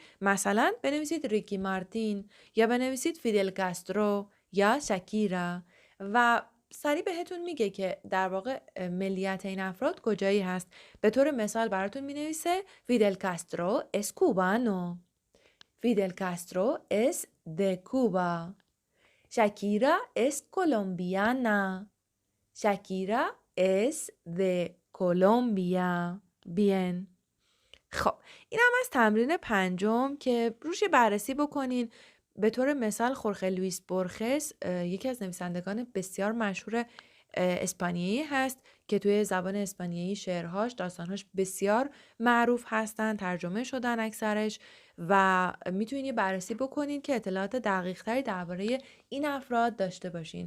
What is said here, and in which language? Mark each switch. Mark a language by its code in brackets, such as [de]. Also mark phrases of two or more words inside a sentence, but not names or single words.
[fa] مثلا بنویسید ریکی مارتین یا بنویسید فیدل کاسترو یا شاکیرا و سریع بهتون میگه که در واقع ملیت این افراد کجایی هست. به طور مثال براتون مینویسه فیدل کاسترو [es] es cubano. Fidel Castro es de Cuba. Shakira es colombiana. شاکیرا es de Colombia. Bien. [fa] خب این هم از تمرین 5 که روش بررسی بکنین. به طور مثال خورخه لوئیس بورخس یکی از نویسندگان بسیار مشهور اسپانیایی هست که توی زبان اسپانیایی شعرهاش، داستانهاش بسیار معروف هستن، ترجمه شدن اکثرش و میتونین یه بررسی بکنین که اطلاعات دقیق تری درباره این افراد داشته باشین.